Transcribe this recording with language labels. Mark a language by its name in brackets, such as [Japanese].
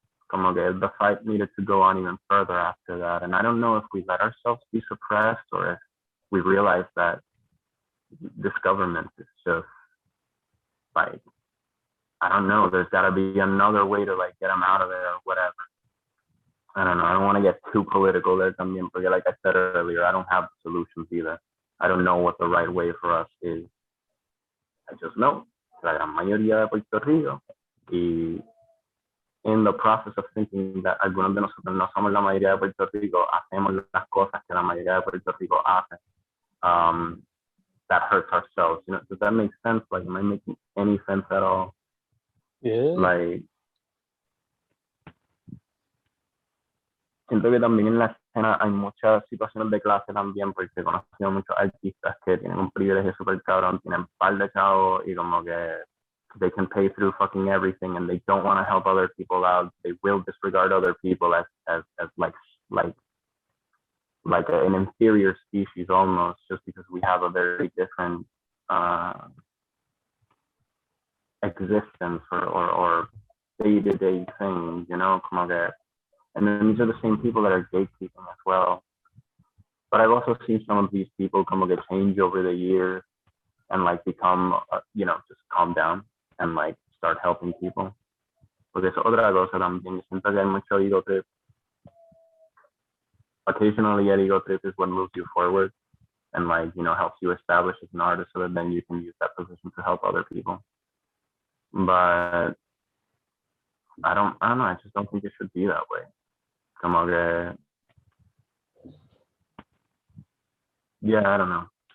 [Spanish] Como que [English] the fight needed to go on even further after that. And I don't know if we let ourselves be suppressed or if we realize that this government is just like, I don't know, there's got to be another way to like get them out of there or whatever. I don't know. I don't want to get too political there [Spanish] también, porque [English] like I said earlier, I don't have the solutions either. I don't know what the right way for us is. I just know [Spanish] que la gran mayoría de Puerto Rico, y [English] in the process of thinking that [Spanish] algunos de nosotros no somos la mayoría de Puerto Rico, hacemos las cosas que la mayoría de Puerto Rico hace. [English] That hurts ourselves. You know, does that make sense? Like, am I making any sense at all? Yeah. [Spanish] Like, siento que también en la escena hay muchas situaciones de clase también, porque he conocido muchos artistas que tienen un privilegio súper cabrón, tienen un par de chavos y como que [English] they can pay through fucking everything and they don't want to help other people out. They will disregard other people as like an inferior species almost, just because we have a very different existence or day-to-day things, you know, [Spanish] como que, [English] and then these are the same people that are gatekeeping as well. But I've also seen some of these people [Spanish] como que [English] change over the years and like become, you know, just calm down and like start helping people. [Spanish] Porque es otra cosa también, siento que hay mucho ego trip. [English] Occasionally an ego trip is what moves you forward and like, you know, helps you establish as an artist so that then you can use that position to help other people. But I don't know, I just don't think it should be that way. [Spanish] Como que, [English] yeah, I don't know.